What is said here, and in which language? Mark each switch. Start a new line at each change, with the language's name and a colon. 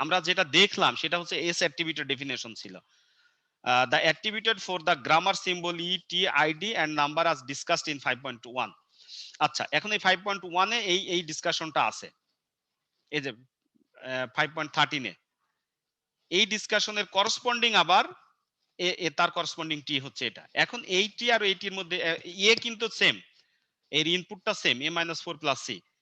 Bangla: আমরা যেটা দেখলাম সেটা হচ্ছে S attributed definition ছিল।
English: The attributed for the grammar symbol E, T, ID and number as discussed in 5.1।
Bangla: আচ্ছা, এখন এই 5.1 এ এই ডিসকাশনটা আছে, এই যে 5.13 এ এই ডিসকাশনের করসপন্ডিং আবার তার করসপন্ডিং টি হচ্ছে এটা। এখন এই টি আর এই টির মধ্যে এ কিন্তু সেম, এর ইনপুটটা সেম a-4 প্লাস সি।